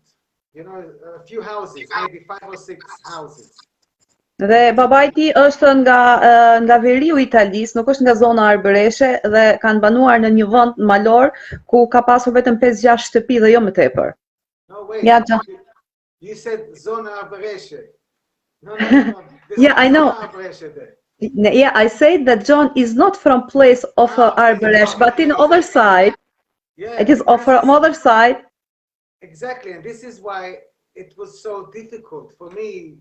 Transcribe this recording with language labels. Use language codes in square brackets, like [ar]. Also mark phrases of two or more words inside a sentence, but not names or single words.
[en] You know, a few houses, maybe 5 or 6 houses. [sq] Dhe babai i tij është nga veriu i Italisë, nuk është nga zona Arbereshi dhe kanë banuar në një vend malor ku ka pasur vetëm 5-6 shtëpi dhe jo më tepër. [en] No, wait. Yeah, you said [sq] zona Arbereshi. [en] No. Yeah, I know. Yeah, I said that John is not from place of Arberesh, but in other side. Yeah, it is from other side. Exactly, and this is why it was so difficult for me.